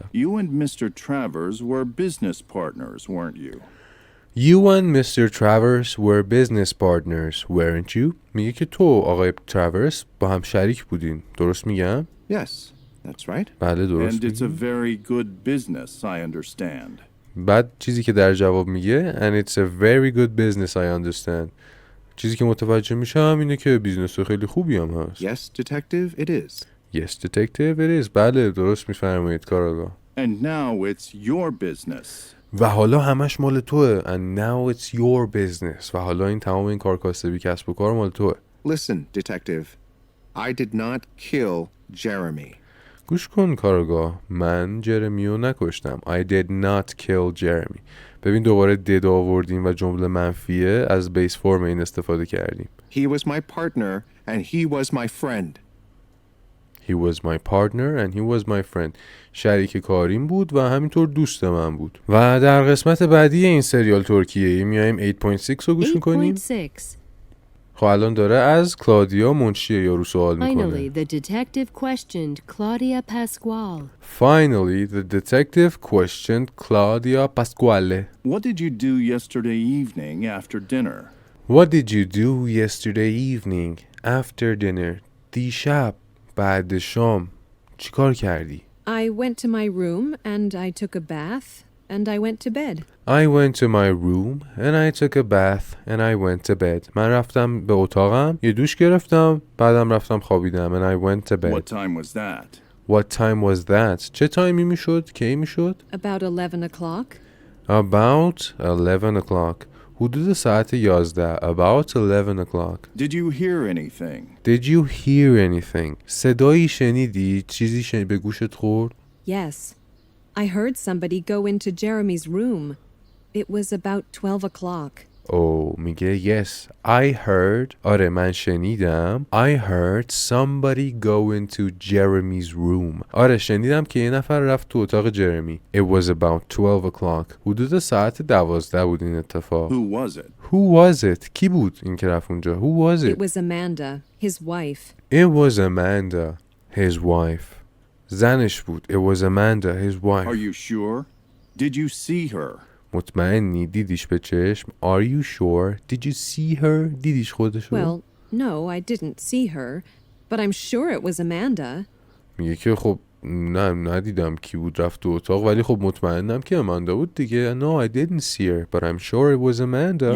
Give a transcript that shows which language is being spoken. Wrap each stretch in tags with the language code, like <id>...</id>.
<en>You and Mr. Travers were business partners, weren't you? You and Mr. Travers were business partners, weren't you?</en> <fa>میگه که تو آقای تراورس با هم شریک بودین. درست میگم؟</fa> <en>Yes, that's right.</en> <fa>بله درست</fa> <en>And it's a</en> <fa>میگم.</fa> <en>very good business, I understand.</en> <fa>بعد چیزی که در جواب میگه</fa> <en>And it's a very good business, I understand.</en> <fa>چیزی که متوجه میشم اینه که بیزنس خیلی خوبی هم هست.</fa> <en>Yes, detective, it is. Yes, detective, it is.</en> <fa>بله درست میفرمایید کاراگاه.</fa> <en>And now it's your business.</en> <fa>و حالا همش مال توه.</fa> <en>And now it's your business.</en> <fa>و حالا این تمام این کارکاسبی کسب و کار مال توه.</fa> <en>Listen, detective. I did not kill Jeremy.</en> <fa>گوش کن کاراگاه، من جرمیو نکشتم.</fa> <en>I did not kill Jeremy.</en> <fa>ببین دوباره did آوردیم و جمله منفیه، از بیس فرم این استفاده کردیم.</fa> <en>He was my partner and he was my friend. He was my partner and he was my friend.</en> <fa>شریک کاریم بود و همینطور دوست من بود. و در قسمت بعدی این سریال ترکیه‌ای میایم 8.6 رو گوش میکنیم. 8.6. خب الان داره از کلادیا منشی یارو سوال</fa> <en>Finally,</en> <fa>میکنه.</fa> <en>the detective questioned Claudia Pasquale. Finally, the detective questioned Claudia Pasquale. What did you do yesterday evening after dinner? What did you do yesterday evening after dinner?</en> <fa>دیشب بعد شام چیکار کردی؟</fa> <en>I went to my room and I took a bath and I went to bed. I went to my room and I took a bath and I went to bed.</en> <fa>من رفتم به اتاقم، یه دوش گرفتم، بعدم رفتم خوابیدم.</fa> <en>And I went to bed. What time was that? What time was that?</en> <fa>چه تایمی میشد؟ کی میشد؟</fa> <en>About 11 o'clock. About 11 o'clock.</en> <fa>حدود ساعت 11.</fa> <en>About 11 o'clock. Did you hear anything? Did you hear anything?</en> <fa>صدایی شنیدی؟ چیزی به گوشت خورد؟</fa> <en>Yes. I heard somebody go into Jeremy's room. It was about 12 o'clock.</en> <fa>میگه</fa> <en>yes I heard</en> <fa>آره من شنیدم</fa> <en>I heard somebody go into Jeremy's room</en> <fa>آره شنیدم که یه نفر رفت تو اتاق جرمی.</fa> <en>It was about 12 o'clock</en> <fa>حدود ساعت 12 بود این اتفاق.</fa> <en>Who was it? Who was it</en> <fa>کی بود این که رفت اونجا؟</fa> <en>Who was it? It was Amanda, his wife. It was Amanda his wife</en> <fa>زنش بود.</fa> <en>It was Amanda his wife. Are you sure? Did you see her?</en> <fa>مطمئنی دیدیش به چشم؟</fa> <en>Are you sure? Did you see her?</en> <fa>دیدیش خودشو؟</fa> <en>Well, no, I didn't see her, but I'm sure it was Amanda.</en> <fa>میگه که خب نه ندیدم کی بود رفت تو اتاق ولی خب مطمئنم که اماندا بود دیگه.</fa> <en>No, I didn't see her, but I'm sure it was Amanda.</en>